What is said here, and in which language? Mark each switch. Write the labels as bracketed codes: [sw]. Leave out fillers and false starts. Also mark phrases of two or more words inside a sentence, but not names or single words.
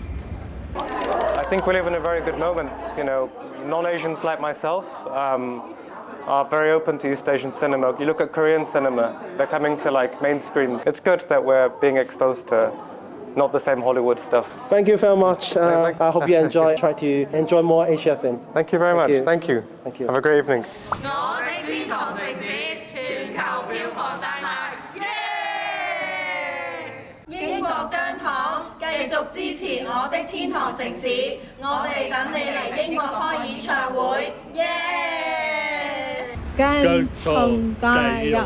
[en] I think we live in a very good moment, non-Asians like myself are very open to East Asian cinema. You look at Korean cinema, they're coming to main screens. It's good that we're being exposed to not the same Hollywood stuff. Thank you very much. I hope you enjoy. Try to enjoy more Asia film. Thank you very much. Thank you. Thank you. Have a great evening. [yue] 我的天堂城市全球票房大賣，英國姜糖繼續支持我的天堂城市，我哋等你嚟英國開演唱會，姜葱加油！